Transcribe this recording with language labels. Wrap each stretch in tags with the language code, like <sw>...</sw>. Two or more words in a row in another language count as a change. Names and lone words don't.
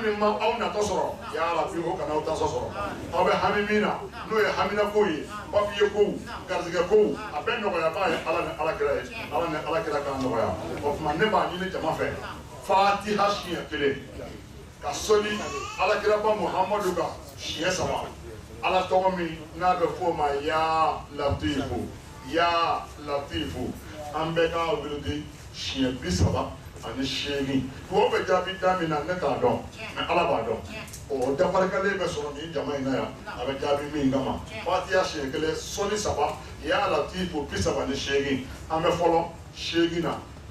<bm>min ma aw natɔ sɔrɔ yarabi o kana aw tasɔ sɔrɔ aw bɛ hami min na n'o ye haminako ye papiye kow garisɛgɛ kow a bɛɛ nɔgɔyaba ye ala ni alakira ye ala ni alakira k'a nɔgɔya o tuma ne b'a ɲini jama fɛ fatiha siɲɛ 1 ka sɔli alakiraba muhamadu kan siɲɛ 3 ala tɔgɔ min n'a bɛ f'o ma</bm> <ar>يا لطيف يا لطيف</ar> <bm>an bɛɛ k'a wiridi siɲɛ 38 dugawu bɛ jaabi da min na ne t'a dɔn mɛ ala b'a dɔn o dafarikalen bɛ sɔrɔ nin jama in na yan a bɛ jaabi min kama fatiha siɲɛ 1 sɔli 3</bm> <ar>يا لطيف</ar> <bm>38 an bɛ fɔlɔ 8 na ka</bm>